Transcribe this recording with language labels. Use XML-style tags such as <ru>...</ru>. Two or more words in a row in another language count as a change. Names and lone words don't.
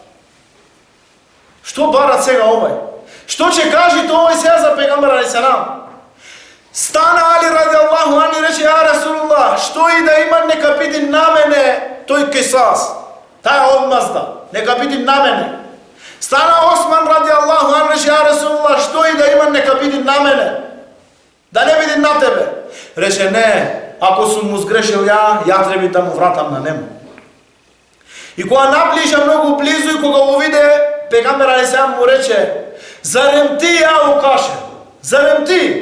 <mk>Што барат сега овај? Што ќе кажете овој сега за пегамбер</mk> <ar>عليه السلام?</ar> <mk>Стана Али</mk> <ar>رضي الله عنه</ar> <mk>и рече:</mk> <ar>"يا رسول الله,</ar> <mk>што и да има, нека биде на мене тој кисас, таа одмазда, нека биде на мене." Стана Осман</mk> <ar>رضي الله عنه</ar> <mk>и рече:</mk> <ar>"يا رسول الله,</ar> <mk>што и да има, нека биде на мене, да не биде на тебе." Рече: "Не, ако сум му сгрешил ја треба да му вратам на нему." И кога наближа многу близу и кога го виде, пегамбер</mk> <ar>عليه السلام</ar> <mk>му рече: "Зарем ти,</mk> <ar>يا عكاشة,</ar> <mk>зарем ти?</mk>